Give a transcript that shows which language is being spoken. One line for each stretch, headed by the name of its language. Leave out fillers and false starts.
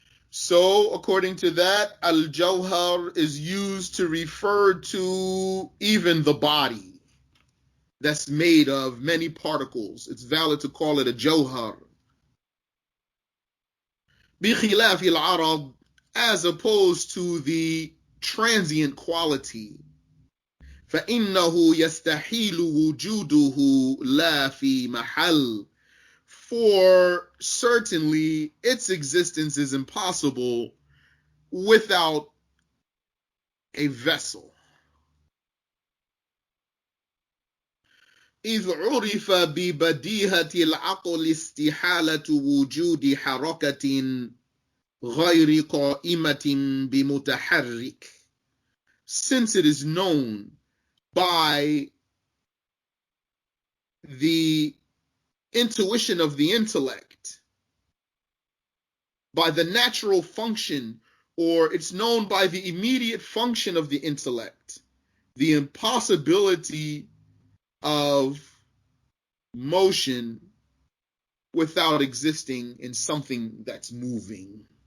English: So, according to that, al-jawhar is used to refer to even the body that's made of many particles. It's valid to call it a jawhar.
Arabic: بخلاف العرض,
English: as opposed to the transient quality.
Arabic: فإنه يستحيل وجوده لا في محل.
English: For certainly its existence is impossible without a vessel.
Arabic: إذ عرف ببديهة العقل استحالة وجود حركة غير قائمة بمتحرك.
English: Since it is known by the intuition of the intellect, by the natural function, or it's known by the immediate function of the intellect, the impossibility of motion without existing in something that's moving.